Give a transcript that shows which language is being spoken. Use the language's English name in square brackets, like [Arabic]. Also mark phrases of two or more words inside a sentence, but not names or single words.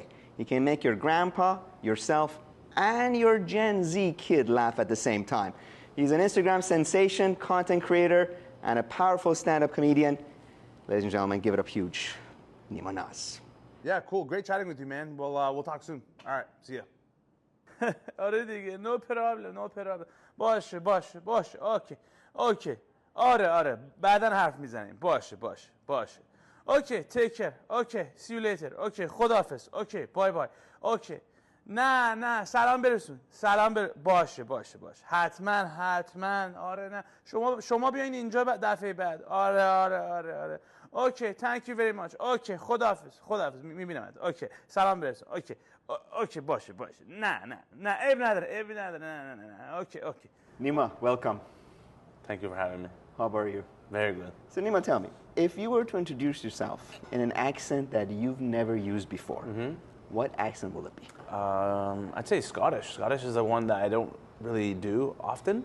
[English] He can make your grandpa, yourself, and your Gen Z kid laugh at the same time. He's an Instagram sensation, content creator, and a powerful stand-up comedian. Ladies and gentlemen, give it up huge. Nima Naz. Yeah, cool. Great chatting with you, man. We'll talk soon. All right, see ya. [Persian] آره دیگه [English] no problem. [Persian] باشه اوکی آره بعداً حرف میزنیم. باشه اوکی [English] take care [Persian] اوکی [English] see you later [Persian] اوکی خداحافظ اوکی بای اوکی نه سلام برسون باشه حتما آره نه شما بیاین اینجا دفعه بعد آره اوکی [English] thank you very much [Persian] اوکی خداحافظ میبینمت اوکی سلام برسون اوکی باشه نه عیب نداره نه اوکی [English] Nima, welcome. Thank you for having me. How are you? Very good. So Nima, tell me, if you were to introduce yourself in an accent that you've never used before, what accent will it be? I'd say Scottish. Scottish is the one that I don't really do often.